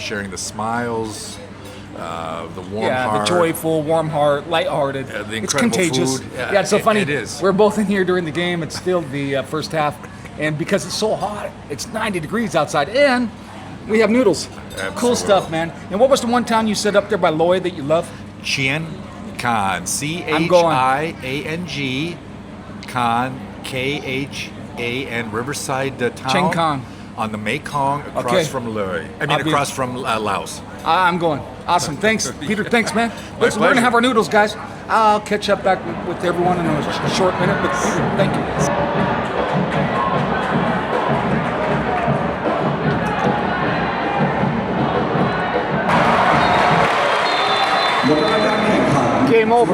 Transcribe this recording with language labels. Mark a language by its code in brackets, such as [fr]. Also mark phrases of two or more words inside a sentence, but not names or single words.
[en] Sharing the smiles, the warm heart, the joyful, warm heart, lighthearted. the It's incredible contagious. food. Yeah, it's so funny. It is. We're both in here during the game. It's still the first half, and because it's so hot, it's 90 degrees outside, and we have noodles. Absolutely. Cool stuff, man. And what was the one town you said up there by Loy that you love? Chiang Khan, Chiang, Khan, Khan, Riverside town. Chiang Khan. On the Mekong, across Okay. from Loy. Across from Laos. I'm going. Awesome. Thanks, Peter. Thanks, man. Listen, we're going to pleasure. have our noodles, guys. I'll catch up back with everyone in a short minute, but Peter, thank you. Game over.